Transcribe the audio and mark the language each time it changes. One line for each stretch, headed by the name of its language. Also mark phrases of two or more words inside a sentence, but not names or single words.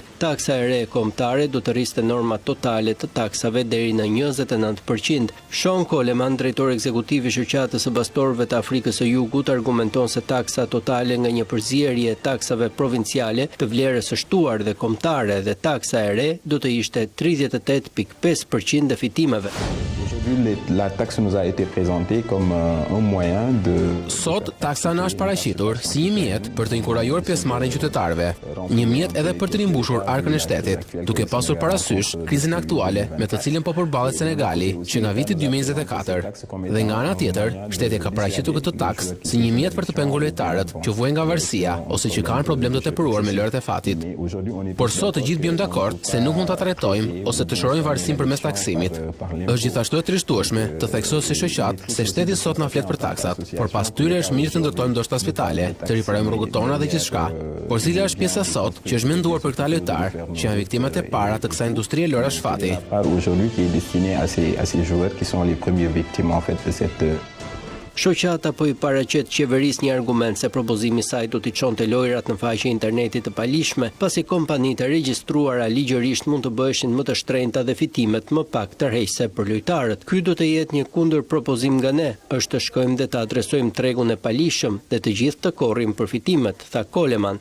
Albanian: Taksa e re kombëtare do të rriste normat totale të taksave deri në 29%. Sean Coleman, drejtori ekzekutiv i shoqatës së bastorëve të Afrikës së Jugut, argumenton se taksa totale nga një përzierje e taksave provinciale të vlerës së shtuar dhe kombëtare dhe taksa e re do të ishte 38.5% e fitimeve.
French: La taxe nous a été présentée comme un moyen de...
Albanian: Sot, taksa na është paraqitur si një mjet për të inkurajuar pjesëmarrjen qytetarëve, një mjet edhe për të rimbushur arkën e shtetit, duke pasur parasysh krizën aktuale me të cilën po përballet Senegali që nga viti 2024. Dhe nga ana tjetër, shteti ka paraqitur këtë taksë si një mjet për të pengur lojtarët që vuajnë nga varësia ose që kanë problem të tepëruar me lojrat e fatit. Por sot të gjithë bëjmë dakord se nuk mund ta trajtojmë ose të shorojmë varësinë përmes taksimit. Është gjithashtu e trishtueshme të theksoj si shoqat se shteti sot na flet për taksat, por pas tyre është mirë të ndërtojmë ndoshta spitale, të riparojmë rrugët tona dhe gjithçka. Por cila është pjesa sot që është menduar për këta lojtar, që janë viktimat e para të kësaj industrie lojrash fati?
French: Aujourd'hui qui est destiné à ces joueurs qui sont les premières victimes en fait de cette
Albanian: Shoqata po i paraqet qeverisë një argument se propozimi i saj do t'i çonte lojrat në faqe internetit të palishme, pasi kompanitë e regjistruara ligjërisht mund të bëheshin më të shtrenjta dhe fitimet më pak tërheqëse për lojtarët. Ky do të jetë një kundër propozim nga ne, është të shkojmë dhe të adresojmë tregun e palishëm dhe të gjithë të korrim për fitimet, tha Coleman.